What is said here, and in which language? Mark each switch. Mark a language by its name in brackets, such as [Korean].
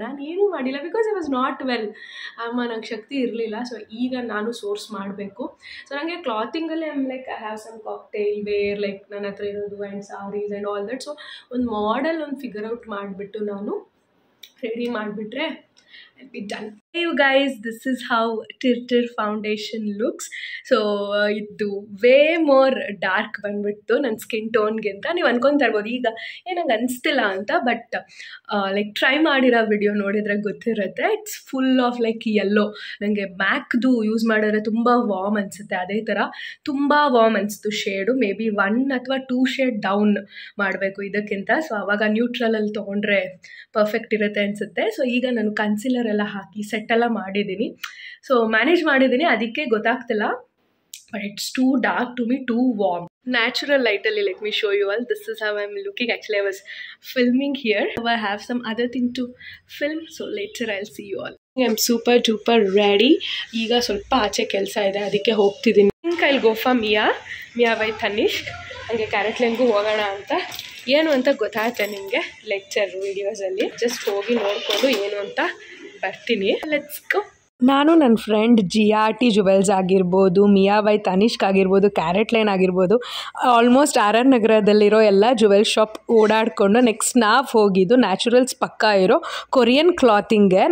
[Kannada] ನಾನು ಏನೂ ಮಾಡಿಲ್ಲ, [English] Because I was not well. [Kannada] ನಂಗೆ ಶಕ್ತಿ ಇರಲಿಲ್ಲ. ಸೊ ಈಗ ನಾನು ಸೋರ್ಸ್ ಮಾಡಬೇಕು. ಸೊ ನನಗೆ ಕ್ಲಾತಿಂಗಲ್ಲಿ [English] I am like I have some cocktail wear, [Kannada] like ನನ್ನ ಹತ್ರ ಇರೋದು [English] And saris and all that. [Kannada] So ಒಂದು ಮಾಡೆಲ್ ಫಿಗರ್ ಔಟ್ ಮಾಡಿಬಿಟ್ಟು ನಾನು ರೆಡಿ ಮಾಡಿಬಿಟ್ರೆ [English] I'll be done. Hey you guys, this is how Tirtir foundation looks. [Kannada] So ಇದು way more dark ಬಂದ್ಬಿಟ್ಟು ನನ್ನ ಸ್ಕಿನ್ ಟೋನ್ಗಿಂತ. ನೀವು ಅನ್ಕೊತಾ ಇರ್ಬೋದು ಈಗ ನಂಗೆ ಅನಿಸ್ತಿಲ್ಲ ಅಂತ, ಬಟ್ ಲೈಕ್ ಟ್ರೈ ಮಾಡಿರೋ ವಿಡಿಯೋ ನೋಡಿದರೆ ಗೊತ್ತಿರುತ್ತೆ. [English] It's full of like yellow. [Kannada] ನನಗೆ ಮ್ಯಾಕ್ದು ಯೂಸ್ ಮಾಡಿದ್ರೆ ತುಂಬ ವಾರ್ಮ್ ಅನಿಸುತ್ತೆ, ಅದೇ ಥರ ತುಂಬ ವಾರ್ಮ್ ಅನಿಸ್ತು ಶೇಡು. ಮೇ ಬಿ 1 ಅಥವಾ 2 ಶೇಡ್ ಡೌನ್ ಮಾಡಬೇಕು ಇದಕ್ಕಿಂತ. ಸೊ ಆವಾಗ ನ್ಯೂಟ್ರಲಲ್ಲಿ ತೊಗೊಂಡ್ರೆ ಪರ್ಫೆಕ್ಟ್ ಇರುತ್ತೆ ಅನಿಸುತ್ತೆ. ಸೊ ಈಗ ನಾನು ಕನ್ಸಿಲರ್ ಎಲ್ಲ ಹಾಕಿ ಸೆಟ್ಟೆಲ್ಲ ಮಾಡಿದ್ದೀನಿ. ಸೊ ಮ್ಯಾನೇಜ್ ಮಾಡಿದ್ದೀನಿ, ಅದಕ್ಕೆ ಗೊತ್ತಾಗ್ತಿಲ್ಲ. [English] But it's too dark to me, too warm. Natural lightly, let me show you all. This is how I'm looking. Actually, I was filming here. I have some other thing to film, so later I'll see you all. I'm super duper ready. [Kannada] ಈಗ ಸ್ವಲ್ಪ ಆಚೆ ಕೆಲಸ ಇದೆ, ಅದಕ್ಕೆ ಹೋಗ್ತಿದ್ದೀನಿ. [English] I'll go for Mia by Tanishq. [Kannada] ಹಂಗೆ carrot ಲೇನ್ಗೂ ಹೋಗೋಣ ಅಂತ. ಏನು ಅಂತ ಗೊತ್ತಾಗುತ್ತೆ ನಿಮಗೆ ಲೆಕ್ಚರ್ ವೀಡಿಯೋಸಲ್ಲಿ. ಜಸ್ಟ್ ಹೋಗಿ ನೋಡಿಕೊಂಡು ಏನು ಅಂತ ಬರ್ತೀನಿ. [English] Let's go. [Kannada] ನಾನು ನನ್ನ ಫ್ರೆಂಡ್ GRT ಜುವೆಲ್ಸ್ ಆಗಿರ್ಬೋದು, ಮಿಯಾ ಬೈ ತನಿಷ್ಕ್ ಆಗಿರ್ಬೋದು, ಕ್ಯಾರೆಟ್ ಲೈನ್ ಆಗಿರ್ಬೋದು, ಆಲ್ಮೋಸ್ಟ್ RR ನಗರದಲ್ಲಿರೋ ಎಲ್ಲ ಜುವೆಲ್ ಶಾಪ್ ಓಡಾಡಿಕೊಂಡು ನೆಕ್ಸ್ಟ್ ನಾವು ಹೋಗಿದ್ದು ನ್ಯಾಚುರಲ್ಸ್ ಪಕ್ಕ ಇರೋ ಕೊರಿಯನ್ ಕ್ಲಾತಿಂಗ್ಗೆ.